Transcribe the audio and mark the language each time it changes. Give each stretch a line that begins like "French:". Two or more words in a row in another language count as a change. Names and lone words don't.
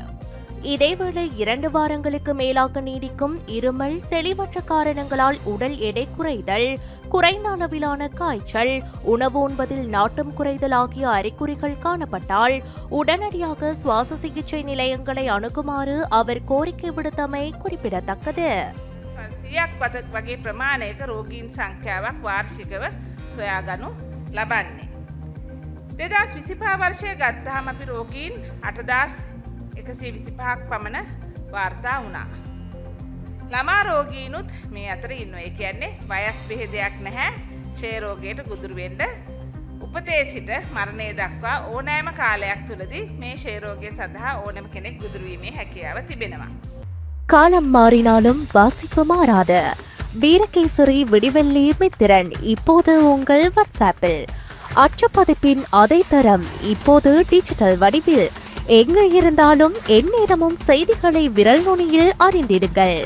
Tamil: இதேவேளை 2 வாரங்களுக்கு மேலாக நீடிக்கும் இருமல், தெளிவற்ற காரணங்களால் உடல் எடை குறைதல், குறைந்த அளவிலான காய்ச்சல், உணவு உண்பதில் நாட்டம் குறைதல் ஆகிய அறிகுறிகள் காணப்பட்டால் உடனடியாக சுவாச சிகிச்சை நிலையங்களை அணுகுமாறு அவர் கோரிக்கை விடுத்தமை குறிப்பிடத்தக்கது.
Sinhala: 100ක් වගේ ප්‍රමාණයක රෝගීන් සංඛ්‍යාවක් වාර්ෂිකව සොයාගනු ලබන්නේ. 2025 වර්ෂය ගත්තහම අපි රෝගීන් 8,125ක් පමණ වාර්තා වුණා. ළමා රෝගීනුත් මේ අතර ඉන්නවා. ඒ කියන්නේ වයස් බෙහෙදයක් නැහැ ක්ෂය රෝගයට ගොදුරු වෙන්න. උපතේ සිට මරණය දක්වා ඕනෑම කාලයක් තුලදී මේ ක්ෂය රෝගය සඳහා ඕනෑම කෙනෙක් ගොදුරු වීමේ හැකියාව තිබෙනවා.
Tamil: காலம் மாறினாலும் வாசிப்பு மாறாத வீரகேசரி விடிவெள்ளி மித்திரன் இப்போது உங்கள் வாட்ஸ்ஆப்பில். அச்சுப்பதிப்பின் அதே தரம் இப்போது டிஜிட்டல் வடிவில். எங்கு இருந்தாலும் எந்நேரமும் செய்திகளை விரல் நுனியில் அறிந்திடுங்கள்.